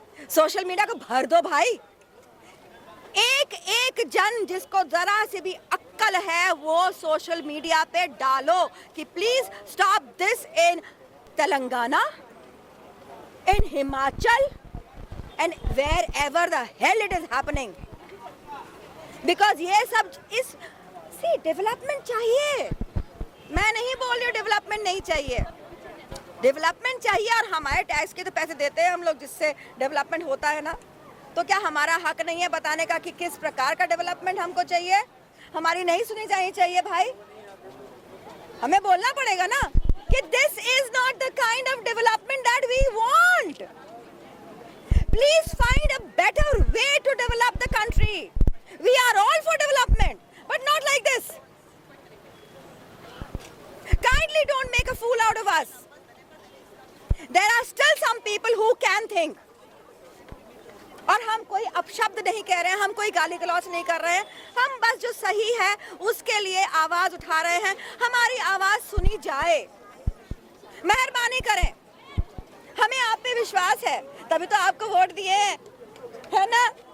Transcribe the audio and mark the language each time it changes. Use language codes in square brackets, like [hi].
[hi] Social media को भर दो भाई. एक एक जन जिसको जरा से भी अक्ल है वो सोशल मीडिया पे डालो कि [en] please stop this in Telangana, in Himachal, and wherever the hell it is happening, because [hi] ये सब इस डेवलपमेंट चाहिए. मैं नहीं बोल रही हूँ डेवलपमेंट नहीं चाहिए, डेवलपमेंट चाहिए. और हमारे टैक्स के तो पैसे देते हैं हम लोग, जिससे डेवलपमेंट होता है ना. तो क्या हमारा हक नहीं है बताने का कि किस प्रकार का डेवलपमेंट हमको चाहिए? हमारी नहीं सुनी जानी चाहिए भाई. हमें बोलना पड़ेगा ना कि [en] this is not the kind of development that we want. Please find a better way to develop the country. We are all for development, but not like this. Kindly don't make a fool out of us. There are still some people who can think. [hi] और हम कोई अपशब्द नहीं कह रहे हैं, हम कोई गाली गलौज नहीं कर रहे हैं, हम बस जो सही है उसके लिए आवाज उठा रहे हैं. हमारी आवाज सुनी जाए, मेहरबानी करें. हमें आप पे विश्वास है, तभी तो आपको वोट दिए हैं, है ना?